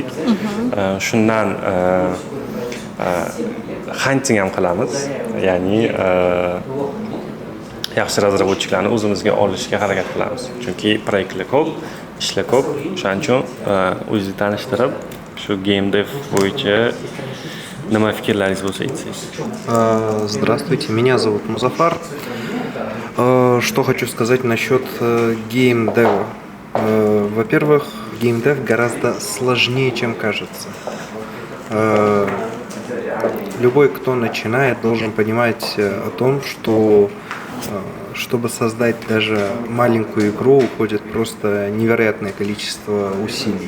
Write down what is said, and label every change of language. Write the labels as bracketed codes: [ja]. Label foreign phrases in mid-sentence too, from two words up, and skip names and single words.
[uz] Shundan hunting ham qilamiz, ya'ni yaxshi razraботчикlarni o'zimizga olishga harakat qilamiz. Chunki proyektlar ko'p, ishlar ko'p. Shuning uchun o'zingizni tanishtirib, shu [en] game dev [uz] bo'yicha nima fikrlaringiz bo'lsa aytsangiz. [ru] Здравствуйте, меня зовут Музафар. Что хочу сказать насчет геймдева. Во-первых, геймдев гораздо сложнее, чем кажется. Любой, кто начинает, должен понимать о том, чтобы создать даже маленькую игру, уходит просто невероятное количество усилий.